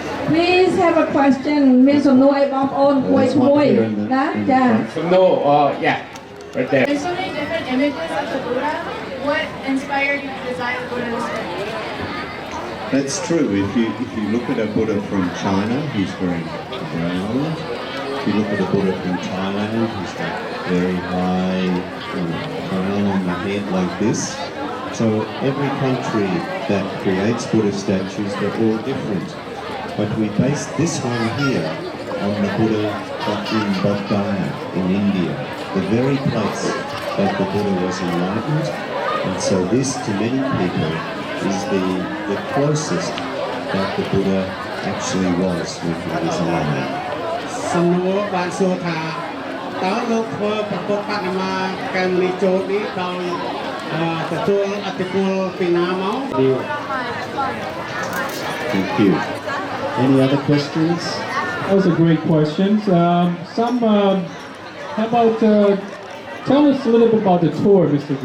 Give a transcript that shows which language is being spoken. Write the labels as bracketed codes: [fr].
[en] Please have a question [km] មានសំណួរអីបងប្អូនគួយឈ្មោះណាចាសំណួរ [en] yeah right there There's so many different images of the Buddha What inspired you to design the Buddha statue? That's true. If you look at a Buddha from China, he's very brown. If you look at a Buddha from Thailand, he's got very high crown on the head like this. So every country that creates Buddha statues, they're all different. But we based this one here on the Buddha in Bodh in India, the very place that the Buddha was enlightened. And so this, to many people, is the closest that the Buddha actually was when he was alive. [km] សំណួរបានសួរថាតើលោកធ្វើប្រពុតបដិមាកែមនីចូលនេះដោយទទួលអធិពលពីណាមក [en] Thank you. Any other questions? Those are great questions. How about tell us a little bit about the tour, Mr.